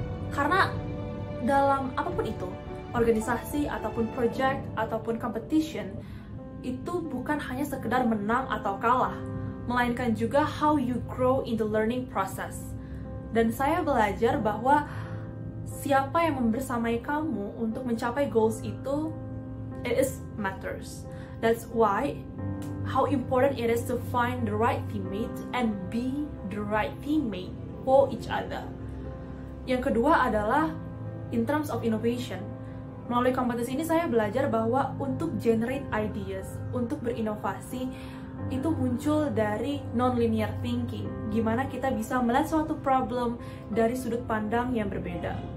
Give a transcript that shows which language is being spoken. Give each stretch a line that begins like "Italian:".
Indonesian: Karena dalam apapun itu, organisasi ataupun project ataupun competition, itu bukan hanya sekedar menang atau kalah, melainkan juga
English: how you grow in the learning process.
Indonesian: Dan saya belajar bahwa siapa yang membersamai kamu untuk mencapai goals itu,
English: it is matters. That's why how important it is to find the right teammate and be the right teammate for each other.
Indonesian: Yang kedua adalah
English: in terms of innovation.
Indonesian: Melalui kompetisi ini saya belajar bahwa untuk
English: generate ideas,
Indonesian: untuk berinovasi, itu muncul dari non-linear thinking. Gimana kita bisa melihat suatu problem dari sudut pandang yang berbeda.